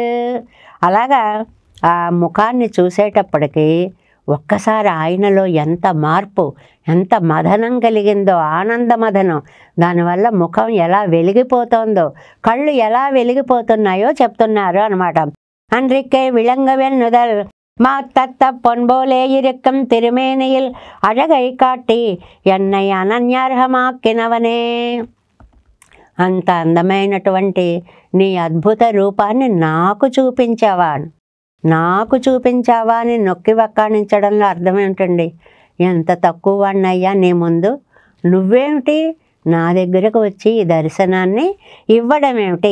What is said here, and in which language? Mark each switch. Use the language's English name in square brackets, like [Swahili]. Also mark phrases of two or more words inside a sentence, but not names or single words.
[Telugu] అలాగా ఆ ముఖాన్ని చూసేటప్పటికి ఒక్కసారి ఆయనలో ఎంత మార్పు, ఎంత మదనం కలిగిందో, ఆనంద మదనం. దానివల్ల ముఖం ఎలా వెలిగిపోతుందో, కళ్ళు ఎలా వెలిగిపోతున్నాయో చెప్తున్నారు అనమాట. [Tamil] அன்றிக்கே விளங்கவென்னுதல் மாத்தத்த பொன்போலே இருக்கும் திருமேனியில் அழகை காட்டி என்னை అనన్యార్హమాక్కినవనే. [Telugu] అంత అందమైనటువంటి నీ అద్భుత రూపాన్ని నాకు చూపించావా అని నొక్కి వక్కాణించడంలో అర్థం ఏమిటండి? ఎంత తక్కువ వాడినయ్యా నీ ముందు, నువ్వేమిటి నా దగ్గరకు వచ్చి ఈ దర్శనాన్ని ఇవ్వడం ఏమిటి?